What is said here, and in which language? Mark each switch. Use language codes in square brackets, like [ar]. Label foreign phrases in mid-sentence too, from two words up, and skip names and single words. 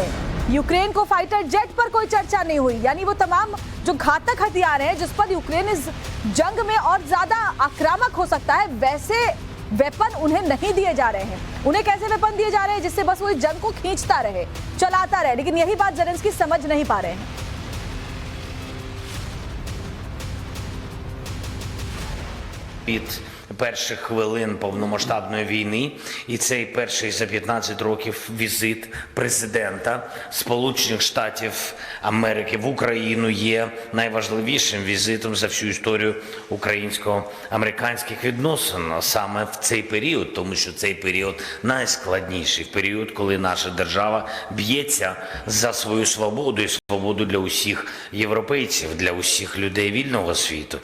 [hi] यूक्रेन को [en] fighter jet [hi] पर कोई चर्चा नहीं हुई। यानी वो तमाम जो घातक हथियार हैं जिस पर यूक्रेन इस जंग में और ज्यादा आक्रामक हो सकता है, वैसे वेपन उन्हें नहीं दिए जा रहे हैं। उन्हें कैसे वेपन दिए जा रहे हैं जिससे बस वो इस जंग को खींचता रहे, चलाता रहे। लेकिन यही बात ज़ेलेंस्की समझ नहीं पा रहे हैं। [uk] Від перших хвилин повномасштабної війни, і цей перший за 15 років візит президента Сполучених Штатів Америки в Україну є найважливішим візитом за всю історію українсько-американських відносин саме в цей період, тому що цей період найскладніший період, коли наша держава б'ється за свою свободу і свободу для усіх європейців, для усіх людей вільного світу.